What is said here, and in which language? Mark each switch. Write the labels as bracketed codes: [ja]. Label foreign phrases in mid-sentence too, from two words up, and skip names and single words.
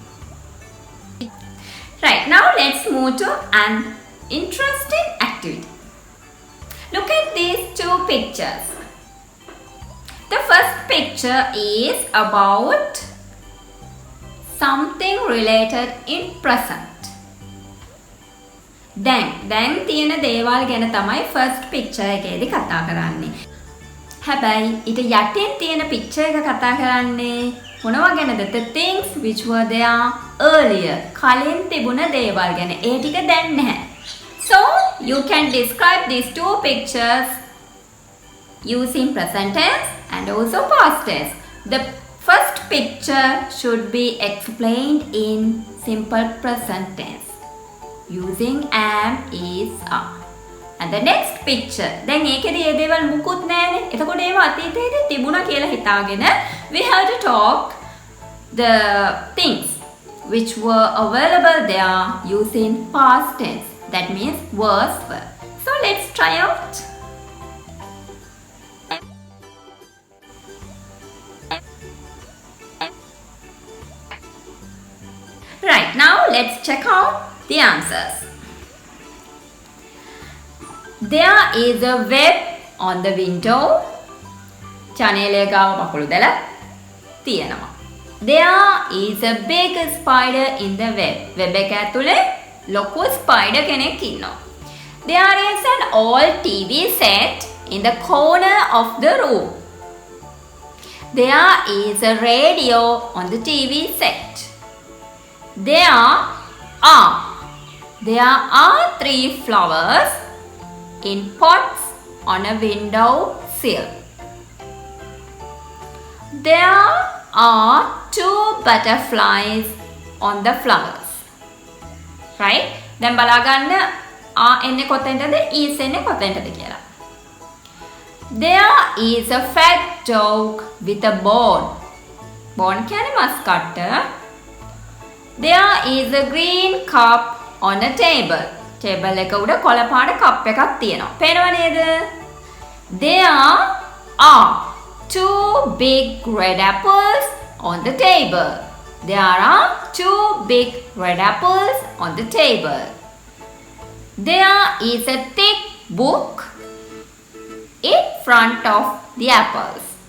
[en] Right, now let's move to an interesting activity. Look at these two pictures. The first picture is about something related in present. [si] දැන් තියෙන දේවල් ගැන තමයි [en] first picture [si] එකේදී කතා කරන්නේ. හැබැයි ඊට යටින් තියෙන picture එක කතා කරන්නේ මොනවා ගැනද? [en] The things which were there earlier. [si] කලින් තිබුණ දේවල් ගැන. ඒ ටික දැන් නැහැ. [en] So you can describe these two pictures using present tense and also past tense. The first picture should be explained in simple present tense. Using am is are. And the next picture. [si] දැන් ඒකේදී ඒ දේවල් මුකුත් නැහැනේ. එතකොට ඒව අතීතයේදී තිබුණා කියලා හිතාගෙන [en] we have to talk the things which were available there using past tense. That means was were. So let's try out. Right, now let's check out the answers. There is a web on the window. [si] චනේලය ගාව පකුළු දැල තියෙනවා. [en] There is a big spider in the web. [si] Web එක ඇතුලේ ලොකු spider කෙනෙක් ඉන්නවා. [en] There is an old TV set in the corner of the room. There is a radio on the TV set. There are 3 flowers in pots on a window sill. There are 2 butterflies on the flowers. Right? [si] දැන් බලා ගන්න එන්නේ කොතෙන්ටද is එන්නේ කොතෙන්ටද කියලා. [en] There is a fat dog with a bone. [si] Bone කියන්නේ මස් කට්ට. [en] There is a green cup on a table. [si] Table එක උඩ කොළ පාට කප් එකක් තියෙනවා. පේනව නේද? [en] There are 2 big red apples on the table. There are 2 big red apples on the table. There is a thick book in front of the apples.